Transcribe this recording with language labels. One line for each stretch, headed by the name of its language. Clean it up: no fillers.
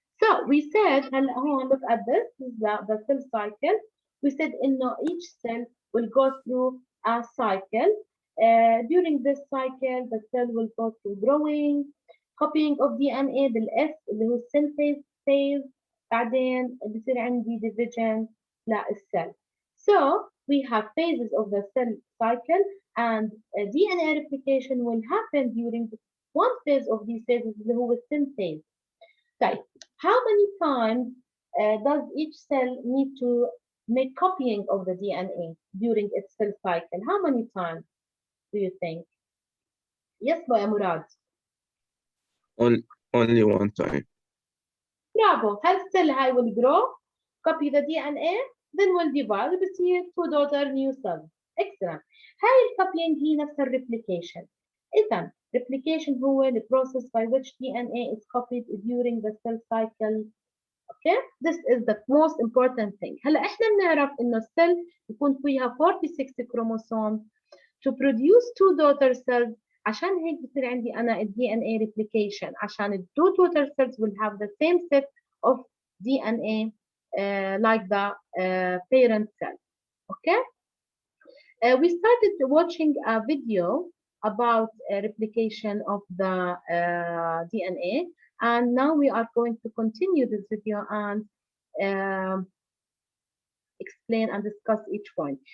English: So we said,
Arabic: هلا هون
English: look at this, this is the cell cycle. We said each cell will go through a cycle. During this cycle, the cell will go through growing, copying of DNA
Arabic: بالS اللي هو
English: synthase phase.
Arabic: بعدين بصير عندي division للcell.
English: So we have phases of the cell cycle, and DNA replication will happen during one phase of these phases
Arabic: اللي هو
English: synthase.
Arabic: طيب,
English: how many times does each cell need to make copying of the DNA during its cell cycle? How many times do you think? Yes, boy, Murad. Only one time. Bravo.
Arabic: هالcell هاي
English: will grow, copy the DNA, then will divide
Arabic: بتصير
English: two daughter new cells. Excellent.
Arabic: هاي الcopying هي نفس replication. إذا
English: replication هو the process by which DNA is copied during the cell cycle. Okay, this is the most important thing.
Arabic: هلا احنا بنعرف انه السيل يكون فيها 46 chromosomes
English: to produce two daughter cells.
Arabic: عشان هيك بصير عندي انا
English: DNA replication عشان the two daughter cells will have the same set of DNA like the parent cell. Okay, we started watching a video about replication of the DNA, and now we are going to continue this video and explain and discuss each point.